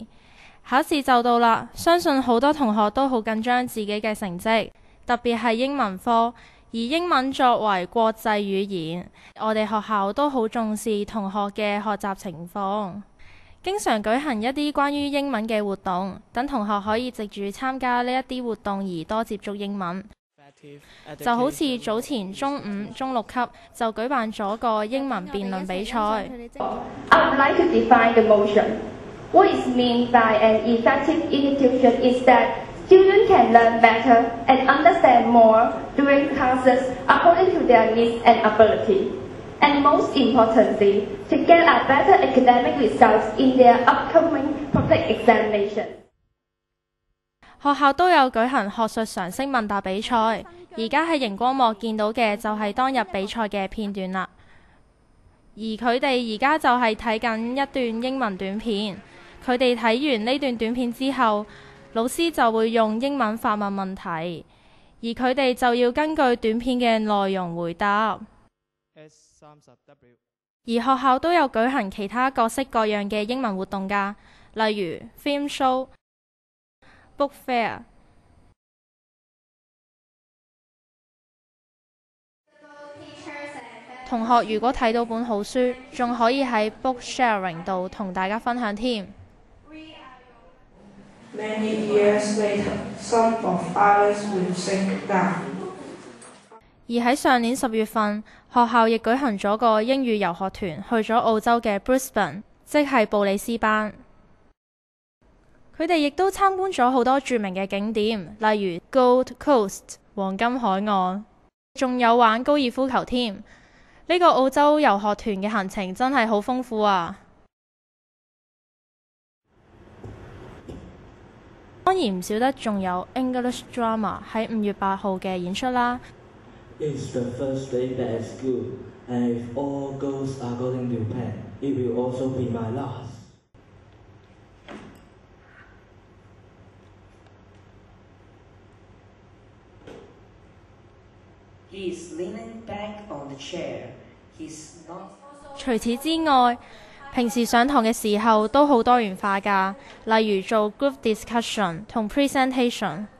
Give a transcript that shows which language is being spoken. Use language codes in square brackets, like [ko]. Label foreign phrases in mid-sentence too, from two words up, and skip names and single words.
[yue] 考試就到啦，相信好多同學都好緊張自己嘅成績，特別係英文科，而英文作為國際語言，我哋學校都好重視同學嘅學習情況，經常舉行一啲關於英文嘅活動，等同學可以藉住參加呢一啲活動而多接觸英文。就好似早前中五、中六級就舉辦咗個英文辯論比賽。 [en] I would like to define the motion. What is meant by an effective institution is that students can learn better and understand more during classes according to their needs and ability. And most importantly, to get a better academic results in their upcoming public examination. [yue] 學校都有舉行學術常識問答比賽，而家喺熒光幕見到嘅就係當日比賽嘅片段啦。而佢哋而家就係睇緊一段英文短片，佢哋睇完呢段短片之後，老師就會用英文發問問題，而佢哋就要根據短片嘅內容回答。而學校都有舉行其他各式各樣嘅英文活動㗎，例如 [en] film show、 book fair。 [yue] 同學如果睇到本好書，仲可以喺 [en] book sharing [yue] 度同大家分享添。 [en] Many years later, some of ours will sink down. [yue] 而喺上年10月份，學校亦舉行咗個英語遊學團，去咗澳洲嘅 Brisbane， 即係布里斯班。佢哋亦都參觀咗好多著名嘅景點，例如 Gold Coast 黃金海岸，仲有玩高爾夫球添。呢個澳洲遊學團嘅行程真係好豐富啊！當然唔少得仲有 English Drama 喺5月8號嘅演出啦。 [en] It's the first day back at school, and if all goes according to plan, it will also be my last. He's leaning back on the chair. He's not. [yue] 除此之外，平時上堂嘅時候都好多元化㗎，例如做 [en] group discussion [yue] 同 presentation。